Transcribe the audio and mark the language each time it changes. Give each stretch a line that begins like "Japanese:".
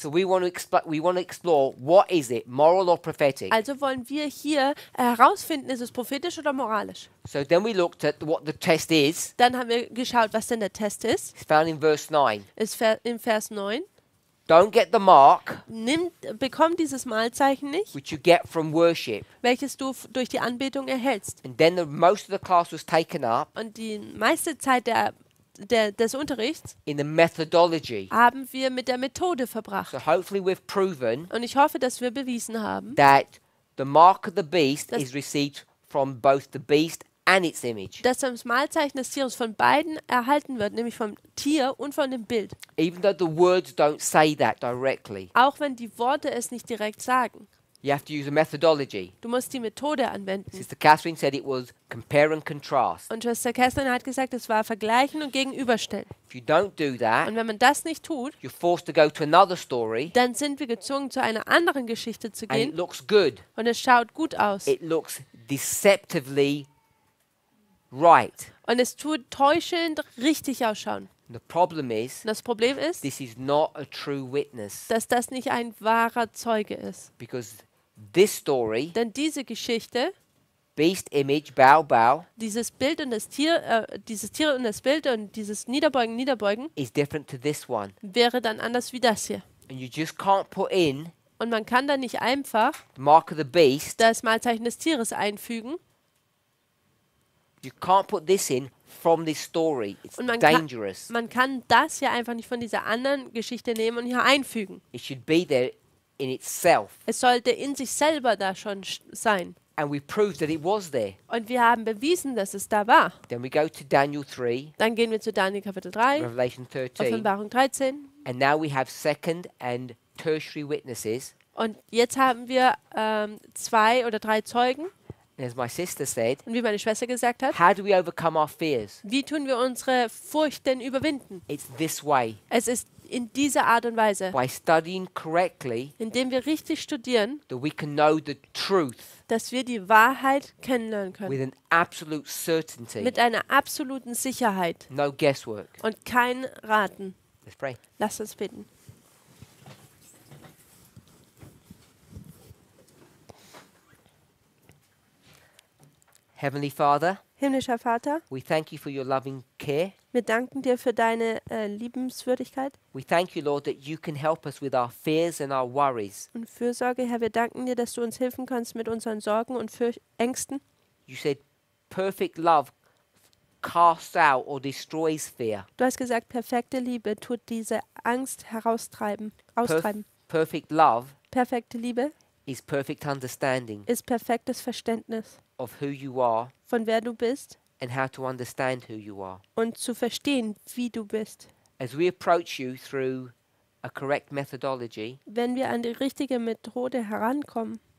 English: So we want to explore what is it, moral or prophetic.
German: Also wollen wir hier herausfinden, ist es prophetisch oder moralisch.
English: So then we looked at what the test is.
German: Dann haben wir geschaut, was denn der Test ist.
English: It's found in verse 9.
German: Ist im Vers 9.
English: Don't get the mark
German: Bekomm dieses Malzeichen nicht,
English: which you get from worship.
German: welches du durch die Anbetung erhältst.
English: And then most of the class was taken up
German: Und die meiste Zeit des Unterrichts
English: in the methodology.
German: haben wir mit der Methode verbracht.
English: So hopefully we've proven
German: Und ich hoffe, dass wir bewiesen haben,
English: that the mark of the beast
German: Das-
English: is received from both the beast and its image.
German: dass das Malzeichen des Tieres von beiden erhalten wird, nämlich vom Tier und von dem Bild.
English: Even though the words don't say that directly.
German: Auch wenn die Worte es nicht direkt sagen.
English: You have to use a methodology.
German: Du musst die Methode anwenden.
English: Sister Catherine said it was compare and contrast.
German: Und Schwester Kerstin hat gesagt, es war vergleichen und gegenüberstellen.
English: If you don't do that,
German: Und wenn man das nicht tut,
English: you're forced to go to another story
German: dann sind wir gezwungen, zu einer anderen Geschichte zu
English: and it
German: gehen.
English: looks good.
German: Und es schaut gut aus.
English: It looks deceptively right.
German: Und es tut täuschend richtig ausschauen.
English: And the problem is,
German: Und das Problem ist,
English: this is not a true witness
German: dass das nicht ein wahrer Zeuge ist.
English: because this story,
German: Denn diese Geschichte,
English: beast image, bow, bow,
German: dieses Bild und das Tier, dieses Tier und das Bild und dieses Niederbeugen,
English: is different to this one.
German: wäre dann anders wie das hier.
English: And you just can't put in
German: Und man kann dann nicht einfach
English: the mark of the beast.
German: das Malzeichen des Tieres einfügen.
English: You can't put this in from this story. It's
German: Und man
English: dangerous.
German: Man kann das hier einfach nicht von dieser anderen Geschichte nehmen und hier einfügen.
English: It should be there in itself.
German: Es sollte in sich selber da schon sein.
English: And we proved that it was there.
German: Und wir haben bewiesen, dass es da war.
English: Then we go to Daniel 3,
German: Dann gehen wir zu Daniel Kapitel 3,
English: Revelation 13,
German: Offenbarung 13.
English: and now we have second and tertiary witnesses.
German: Und jetzt haben wir 2 oder 3 Zeugen.
English: And as my sister said,
German: Und wie meine Schwester gesagt hat,
English: how do we overcome our fears?
German: wie tun wir unsere Furcht denn überwinden?
English: It's this way,
German: Es ist in dieser Art und Weise,
English: by studying correctly,
German: indem wir richtig studieren,
English: that we can know the truth
German: dass wir die Wahrheit kennenlernen können.
English: with an absolute certainty.
German: Mit einer absoluten Sicherheit
English: No guesswork.
German: und kein Raten.
English: Let's pray.
German: Lasst uns beten.
English: Heavenly Father,
German: Himmlischer Vater,
English: we thank you for your loving care.
German: wir danken dir für deine Liebenswürdigkeit
English: We thank you, Lord, that you can help us with our fears and our worries.
German: und Fürsorge. Herr, wir danken dir, dass du uns helfen kannst mit unseren Sorgen und Ängsten.
English: You said perfect love casts out or destroys fear.
German: Du hast gesagt, perfekte Liebe tut diese Angst austreiben.
English: Perfect love
German: Perfekte Liebe
English: is perfect understanding
German: ist perfektes Verständnis
English: of who you are
German: von wer du bist
English: and how to understand who you are.
German: und zu verstehen, wie du bist.
English: As we approach you through a correct methodology,
German: Wenn wir an die richtige Methode herankommen,